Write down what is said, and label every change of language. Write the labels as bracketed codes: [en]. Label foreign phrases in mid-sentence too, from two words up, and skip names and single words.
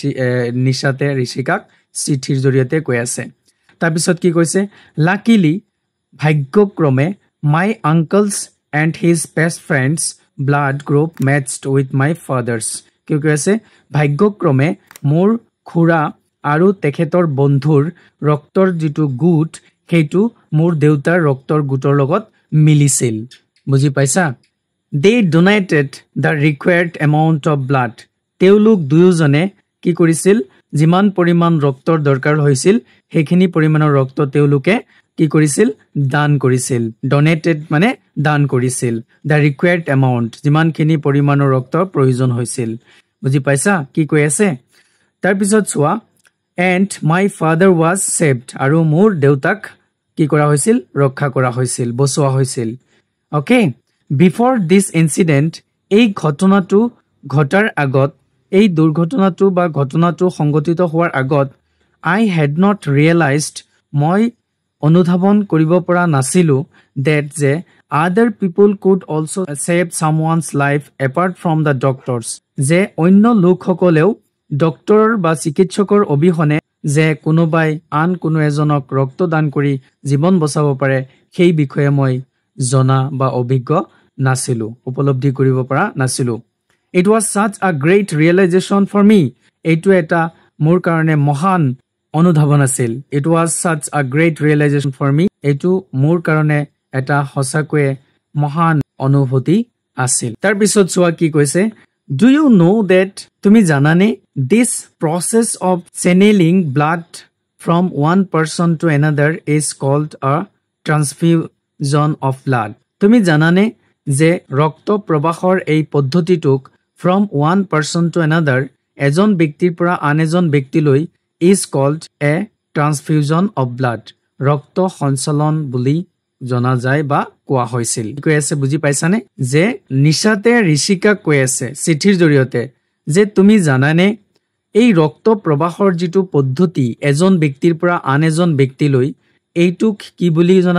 [as] নিশাতে ঋষিকাক চিঠিৰ জৰিয়তে কৈ আছে তাৰপিছত কি কৈছে লাকিলি ভাগ্যক্ৰমে [en] my uncle's and his best friend's blood group matched with my father's [as] কি কৈ আছে ভাগ্যক্ৰমে মোৰ খুৰা আৰু তেখেতৰ বন্ধুৰ ৰক্তৰ যিটো গোট সেইটো মোৰ দেউতাৰ ৰক্তৰ গোটৰ লগত মিলিছিল বুজি পাইছা [en] they donated the required amount of blood [as] তেওঁলোক দুয়োজনে কি কৰিছিল যিমান পৰিমাণ ৰক্তৰ দৰকাৰ হৈছিল সেইখিনি পৰিমাণৰ ৰক্ত তেওঁলোকে কি কৰিছিল দান কৰিছিল donated মানে দান কৰিছিল [en] the required amount [as] যিমানখিনি পৰিমাণৰ ৰক্তৰ প্ৰয়োজন হৈছিল বুজি পাইছা কি কৈ আছে তাৰ পিছত চোৱা [en] and my father was saved [as] আৰু মোৰ দেউতাক কি কৰা হৈছিল ৰক্ষা কৰা হৈছিল বচোৱা হৈছিল [en] okay before this incident [as] এই ঘটনাটো ঘটাৰ আগত এই দুৰ্ঘটনাটো বা ঘটনাটো সংঘটিত হোৱাৰ আগত [en] I had not realized [as] মই অনুধাৱন কৰিব পৰা নাছিলো [en] that যে other people could also save someone's life apart from the doctors [as] যে অন্য লোকসকলেও ডক্টৰ বা চিকিৎসকৰ অবিহনে যে কোনোবাই আন কোনো এজনক ৰক্তদান কৰি জীৱন বচাব পাৰে সেই বিষয়ে মই জনা বা অভিজ্ঞ নাছিলো উপলব্ধি কৰিব পৰা নাছিলো [en] it was such a great realization for me [as] এইটো এটা মোৰ কাৰণে মহান অনুধাৱন আছিল [en] it was such a great realization for me [as] এইটো মোৰ কাৰণে এটা হসাকৈ মহান অনুভূতি আছিল তাৰ পিছত চোৱা কি কৈছে [en] do you know that [as] তুমি জানানে [en] this process of channeling blood from one person to another is called a transfusion of blood [as] তুমি জানানে যে ৰক্ত প্ৰবাহৰ এই পদ্ধতিটোক [en] from one person to another [as] এজন ব্যক্তিৰ পৰা আন এজন ব্যক্তিলৈ [en] is called a transfusion of blood [as] ৰক্ত সঞ্চালন বুলি জনা যায় বা কোৱা হৈছিল কৈ আছে বুজি পাইছানে যে নিশাতে ঋষিকা কৈ আছে চিঠিৰ জৰিয়তে যে তুমি জানানে এই ৰক্ত প্ৰবাহৰ যিটো পদ্ধতি এজন ব্যক্তিৰ পৰা আন এজন ব্যক্তিলৈ এইটোক কি বুলি জনা